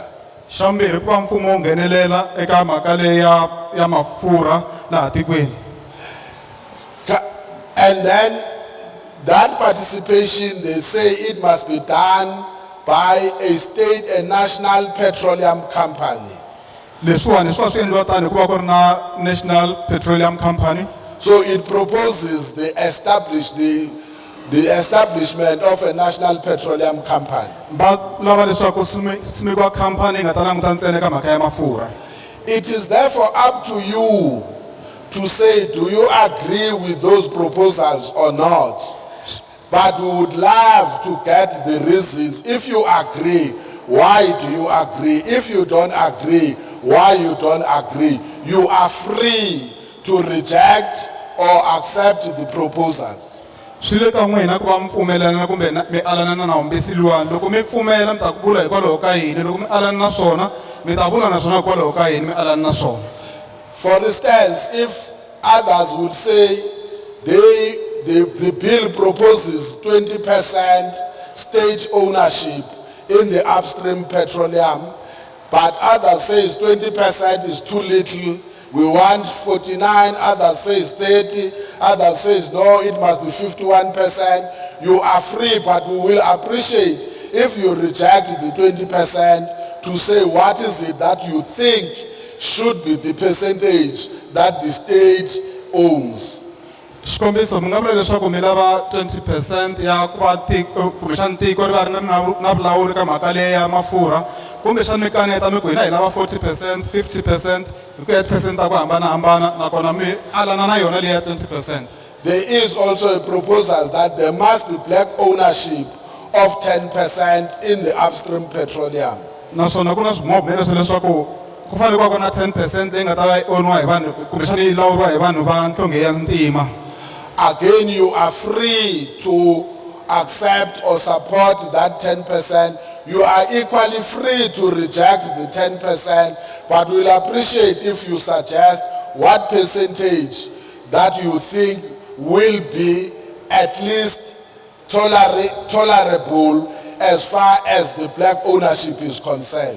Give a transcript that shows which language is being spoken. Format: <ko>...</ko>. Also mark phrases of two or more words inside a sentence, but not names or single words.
<ts>Xa mbirhi ku va mfumo wu nghenelela eka mhaka leyi ya mafurha laha tikweni.</ts> <en>And then That participation, they say it must be done by a state and national petroleum company.</en> <ts>leswiwani swi va swi endliwa tani hikuva ku ri na National Petroleum Company.</ts> <en>So it proposes the establishment of a national petroleum company.</en> <ts>Va lava leswaku simekiwa khampani yi nga ta languta ntsena eka mhaka ya mafurha.</ts> <en>It is therefore up to you to say, do you agree with those proposals or not? But we would love to get the reasons. If you agree, why do you agree? If you don't agree, why you don't agree? You are free to reject or accept the proposal.</en> <ts>Swi le ka n'wina ku va mi pfumelana kumbe mi alana na navumbisi luwani. Loko mi pfumela mi ta ku vula hikwalaho ka yini, loko mi alana na swona mi ta vula na swona hikwalaho ka yini mi alana na swona.</ts> <en>For instance, if others would say the bill proposes 20% state ownership in the Upstream Petroleum, but others says 20% is too little, we want 49, others says 30, others says no, it must be 51%. You are free, but we will appreciate if you reject the 20% to say what is it that you think should be the percentage that the state owns.</en> <ts>Xikombiso mi nga vula leswaku mi lava 20% ya ku va kumbexana tiko ri va ri na vulawuri ka mhaka leyi ya mafurha, kumbexana mi kaneta mi ku hina hi lava 40%, 50% hi ku ya percent ta ku hambanahambana, nakona mi alana na yona leyi ya 20%.</ts> <en>There is also a proposal that there must be black ownership of 10% in the Upstream Petroleum.</en> <ts>Naswona ku na swibumabumelo leswaku ku fanele ku va ku na 10% leyi nga ta va yi oniwa hi vanhu kumbexana yi lawuriwa hi vanhu va nhlonge ya ntima.</ts> <en>Again, you are free to accept or support that 10%. You are equally free to reject the 10%, but we'll appreciate if you suggest what percentage that you think will be at least tolerable as far as the black ownership is concerned.</en>